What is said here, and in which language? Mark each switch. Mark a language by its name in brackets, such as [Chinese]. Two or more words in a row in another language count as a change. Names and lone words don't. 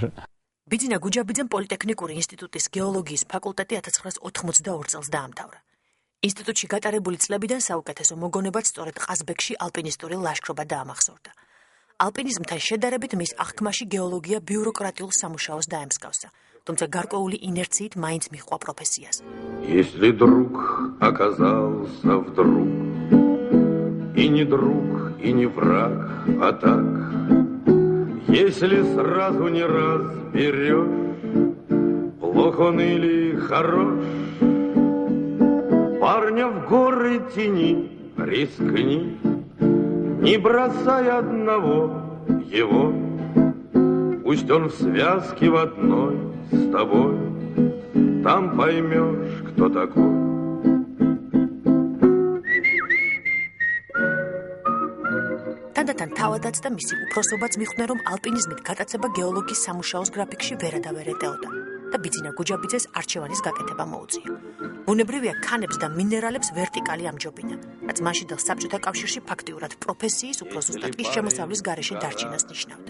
[Georgian] ბიძინა გუჯაბიძემ პოლიტექნიკური ინსტიტუტის გეოლოგიის ფაკულტეტი 1982 წელს დაამთავრა. ინსტიტუტში გატარებული წლებიდან საუკეთესო მოგონებაც სწორედ ყაზბეგში ალპინისტური ლაშქრობა დაამახსოვრდა. ალპინიზმთან შედარებით მის აღქმაში გეოლოგია ბიუროკრატიულ სამუშაოს დაემსგავსა, თუმცა გარკვეული ინერციით მაინც მიჰყვა პროფესიას. [Russian] Если друг оказался вдруг, и не друг, и не враг, а так, если сразу не разберешь, плох он или хорош, парня в горы тяни, рискни, не бросай одного его, пусть он в связке в одной с тобой, там поймешь, кто такой. [Georgian] თანდათან თავადაც და მისი უფროსობაც მიხვდნენ, რომ ალპინიზმით გატაცება გეოლოგის სამუშაოს გრაფიკში ვერადავერ ეტეოდა. და ბიძინა გუჯაბიძეს არჩევანის გაკეთება მოუწია. ბუნებრივია ქანებს და მინერალებს ვერტიკალი ამჯობინა, რაც მაშინდელ საბჭოთა კავშირში ფაქტიურად პროფესიის უფრო ზუსტად კი შემოსავლის გარეშე დარჩენას ნიშნავდა.